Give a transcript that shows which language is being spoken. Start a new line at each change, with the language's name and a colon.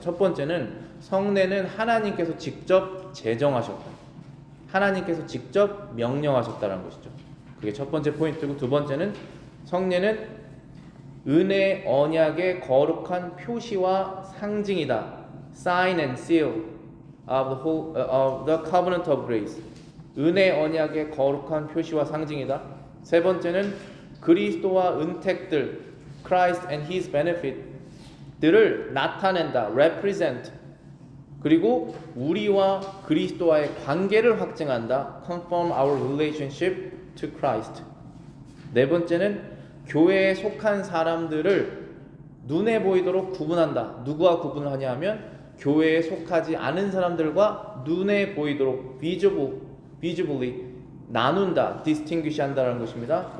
Korean: 첫 번째는 성례는 하나님께서 직접 제정하셨다. 하나님께서 직접 명령하셨다는 것이죠. 그게 첫 번째 포인트고, 두 번째는 성례는 은혜 언약의 거룩한 표시와 상징이다.
English: Sign and seal of the covenant of grace.
Korean: 은혜 언약의 거룩한 표시와 상징이다. 세 번째는 그리스도와 은택들,
English: Christ and His benefit
Korean: 들을 나타낸다.
English: represent.
Korean: 그리고 우리와 그리스도와의 관계를 확증한다.
English: confirm our relationship to Christ.
Korean: 네 번째는 교회에 속한 사람들을 눈에 보이도록 구분한다. 누구와 구분을 하냐 하면 교회에 속하지 않은 사람들과 눈에 보이도록 visibly 나눈다, distinguish 한다는 것입니다.